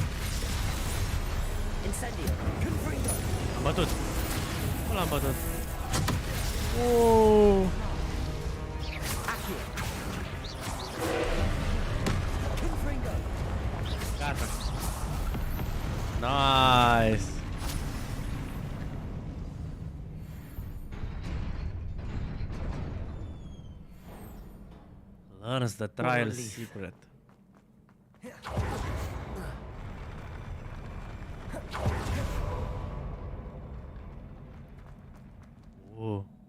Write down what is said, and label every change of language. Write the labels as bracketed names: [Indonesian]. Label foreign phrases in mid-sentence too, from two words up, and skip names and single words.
[Romanian] Incendio. Confringo. Am bătut. Nu l-am bătut. Oh. Accio. Confringo. Gata. Nice. [English] Learns the trial secret. Oh.